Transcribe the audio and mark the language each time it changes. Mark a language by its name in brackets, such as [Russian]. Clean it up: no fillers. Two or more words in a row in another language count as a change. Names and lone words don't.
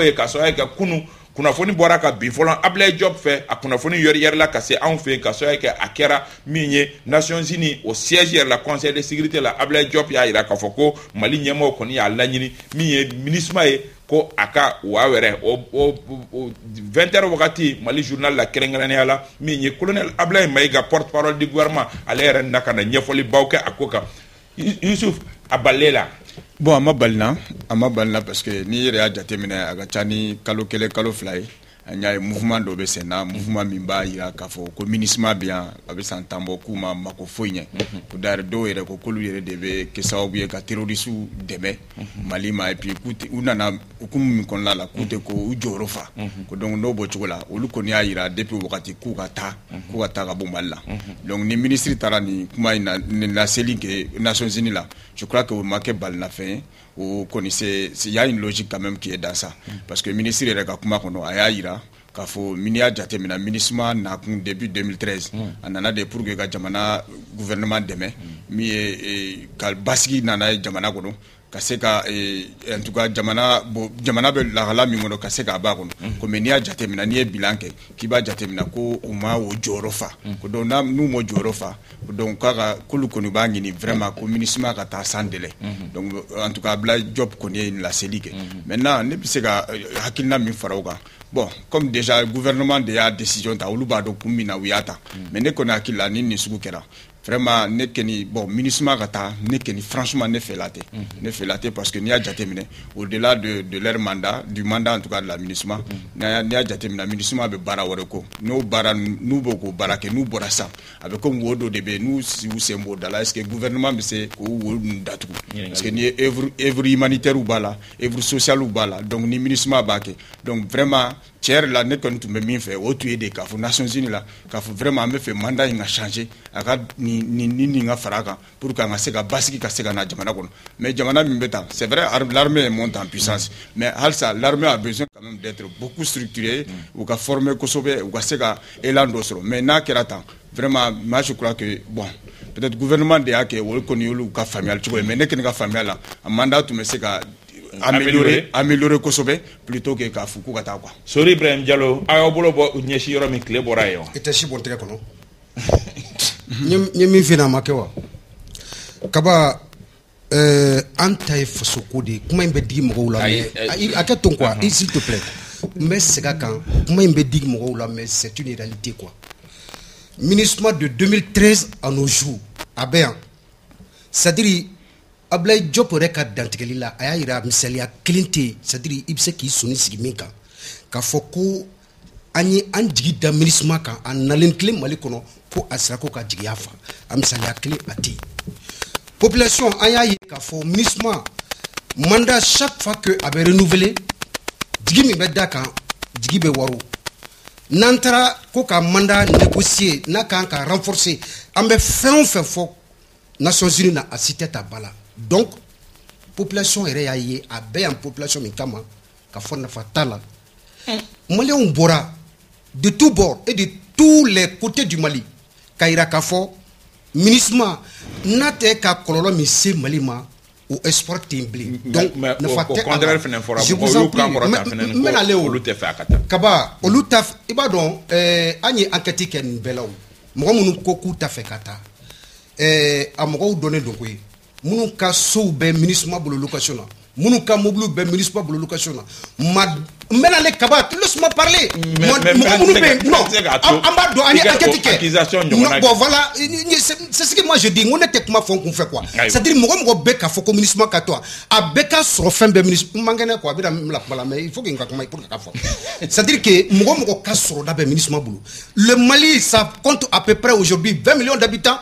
[Bambara] kunkanko ye ka sɔrɔ kɛ kunu kunnafoni bɔra ka bin fɔlɔ Ablaye Diop fɛ a kunnafoni yɛrɛ la ka se anw fɛ ka sɔrɔ kɛ a kɛra min ye [French] Nations Unies au siège [Bambara] yɛrɛ la Conseil de sécurité la Ablaye Diop y'a yira k'a fɔ ko Mali ɲɛmɔgɔ kɔni y'a laɲini min ye MINUSMA ye ko a ka wa wɛrɛ o 20h wagati Mali journal la kɛrɛnkɛrɛnnenya la min ye colonel Ablaye Maïga [French] porte-parole du gouvernement [Bambara] ale yɛrɛ na ka na ɲɛfɔli baw kɛ a ko kan Yusuf a balela. Bon a ma balina [French] parce que [Bambara] ni yɛrɛ y'a jateminɛ a ka ca ni kalo kelen kalo fila ye an y'a ye mouvement dɔ bɛ sen na mouvement min b'a yira k'a fɔ ko MINUSMA bɛ yan a bɛ san 10 bɔ k'u ma mako foyi ɲɛ ko d'ailleurs dɔw yɛrɛ ko k'olu yɛrɛ de bɛ kɛ sababu ye ka terroristes dɛmɛ Mali ma [French] et puis [Bambara] u nana hukumu min kɔnɔna la k'u tɛ ko u jɔyɔrɔ fa ko donc n'o bɔ cogo la olu kɔni y'a yira depuis wagati k'u ka taa ka bɔ Mali la donc ni ministre taara nin kuma in na laseli kɛ Nations Unies la [French] je crois que [Bambara] o ma kɛ balinafɛn ye o kɔni [French] il y a une logique quand même qui est dans ça parce que [Bambara] ministre yɛrɛ ka kuma kɔnɔ a y'a yira k'a fɔ mini y'a jateminɛ MINUSMA nakun depuis 2013 a nana de [French] pour que [Bambara] ka jamana gouvernement dɛmɛ min ye ka basigi nana ye jamana kɔnɔ ka se ka [French] en tout cas [Bambara] jamana bɛ lahala min kɔnɔ ka se k'a b'a kɔnɔ komi n'i y'a jateminɛ n'i ye bilan kɛ k'i b'a jateminɛ ko u ma o jɔyɔrɔ fa ko donc n'u ma jɔyɔrɔ fa donc k'olu kɔni b'a ɲini vraiment ko MINUSMA ka taa [French] sans délai donc en tout cas [Bambara] Ablaye Diop kɔni ye laseli kɛ maintenant ne bɛ se ka hakilina min fara o kan [French] bon comme déjà [Bambara] gouvernement de y'a décision ta olu b'a dɔn kun min na u y'a ta mais ne kɔni hakili la ni nin sugu kɛra vraiment ne keni bon MINUSMA ka taa ne keni franchement ne fɛ la tɛ [French] parce que [Bambara] n'i y'a jateminɛ [French] au-delà de leur mandat du mandat en tout cas de la MINUSMA [Bambara] n'i y'a jateminɛ MINUSMA bɛ baara wɛrɛ ko n'u b'o k'o baara kɛ n'u bɔra san a bɛ komi wo dɔ de bɛ n'u sen b'o da la [French] est-ce que [Bambara] gouvernement bɛ se k'o wo ninnu datugu [French] parce que [Bambara] n'i ye [French] œuvre humanitaire [Bambara] b'a la [French] œuvre sociale [Bambara] b'a la donc ni MINUSMA b'a kɛ [French] donc vraiment [Bambara] tiɲɛ yɛrɛ la ne kɔni tun bɛ min fɛ o tun ye de k'a fɔ Nations Unies la k'a fɔ vraiment an bɛ fɛ mandat in ka changer a ka nin ka fara kan [French] pour que [Bambara] an ka se ka basigi ka se ka na jamana kɔnɔ mais jamana min bɛ tan [French] c'est vrai l'armée monte en puissance mais [Bambara] halisa [French] l'armée a besoin quand même d'être beaucoup structurée [Bambara] u ka former kosɛbɛ u ka se ka élan dɔ sɔrɔ mais n'a kɛra tan [French] vraiment moi je crois que bon peut-être [Bambara] gouvernement de y'a kɛ o kɔni y'olu ka faamuyali cogo ye mais ne kɔni ka faamuyali la a mandat tun bɛ se ka améliorer kosɛbɛ [French] plutôt que [Bambara] k'a fɔ k'u ka taa quoi. Sori Ibrahim Diallo a y'aw bolo bɔ ɲɛsi yɔrɔ min tile bɔra yen wa. I tɛ si bɔn tɛgɛ kɔnɔ. N ye min f'i ɲɛna a ma kɛ wa. Kaba an ta ye fasoko de ye kuma in bɛ digi mɔgɔw la mais a kɛ ton [French] quoi s'il te plaît. [Bambara] N bɛ segin a kan kuma in bɛ digi mɔgɔw la [French] mais c'est une réalité quoi. [Bambara] MINUSMA [French] de 2013 à nos jours [Bambara] a bɛ yan [French] c'est-à-dire [Bambara] Ablaye Diop yɛrɛ ka dantigɛli la a y'a yira misaliya kelen tɛ yen [French] c'est-à-dire [Bambara] i bɛ se k'i sɔnni sigi min kan k'a fɔ ko an ye an jigi da MINUSMA kan a nalen kelen Mali kɔnɔ ko a sera ko ka jigiya fa a misaliya kelen a tɛ yen population an y'a ye k'a fɔ MINUSMA [French] mandat chaque fois que [Bambara] a bɛ renouveler jigi min bɛ da kan jigi bɛ wari n'an taara ko ka [French] mandat négocier [Bambara] n'a kan ka renforcer an bɛ fɛn o fɛn fɔ Nations Unies na a si tɛ ta ba la donc population yɛrɛ y'a ye a bɛɛ yan population min kama ka fɔ nafa t'a la Maliens bɔra [French] de tous bords et de tous les côtés du Mali [Bambara] k'a yira k'a fɔ MINUSMA n'a tɛ ka kɔlɔlɔ min se Mali ma o espoir tɛ yen bilen donc nafa tɛ a la [French] je vous en prie [Bambara] n bɛna ale o kaba olu ta i b'a dɔn an ye enquête kɛ nin bɛɛ la o mɔgɔ minnu ko k'u ta fɛ ka taa a mɔgɔw dɔnnen don koyi minnu ka sow bɛ MINUSMA bolo location na minnu ka mobiliw bɛ MINUSMA bolo location na n bɛna ale kaba [French] laisse-moi parler [Bambara] mɔgɔ minnu bɛ yen non an b'a dɔn an ye enquête kɛ [French] bon voilà c'est ce que moi je dis [Bambara] n ko ne tɛ kuma fɔ n kun fɛ [French] quoi c'est-à-dire [Bambara] mɔgɔ bɛ k'a fɔ ko MINUSMA ka to a bɛɛ ka sɔrɔ fɛn bɛɛ MINUSMA n man kɛnɛ quoi a bɛna n bila kuma la [French] mais il faut que [Bambara] n ka kuma [French] pour que [Bambara] ka fɔ [French] c'est-à-dire que [Bambara] mɔgɔ ka sɔrɔ da bɛ MINUSMA bolo [French] le Mali ça compte à peu près aujourd'hui 20 millions d'habitants.